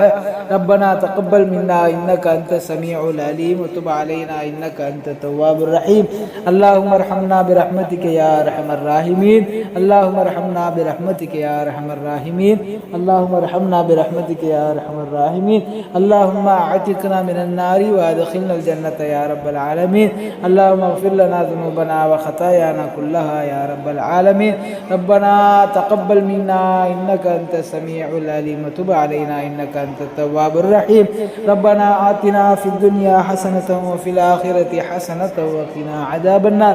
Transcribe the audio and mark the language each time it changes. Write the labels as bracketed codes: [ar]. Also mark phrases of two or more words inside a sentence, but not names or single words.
[ar] ربنا تقبل منا إنك أنت السميع العليم وتب علينا إنك أنت التواب الرحيم. اللهم ارحمنا برحمتك يا أرحم الراحمين. اللهم ارحمنا برحمتك يا أرحم الراحمين. اللهم ارحمنا برحمتك يا أرحم الراحمين. اللهم أعتقنا من النار وأدخلنا الجنة يا رب العالمين. அல்லாஹும்ம اغفر لنا ذنوبنا وخطايانا كلها يا رب العالمين. ربنا تقبل منا إنك أنت السميع العليم وتب علينا إنك أنت التواب الرحيم. ربنا آتنا في الدنيا حسنة وفي الآخرة حسنة وقنا عذاب النار.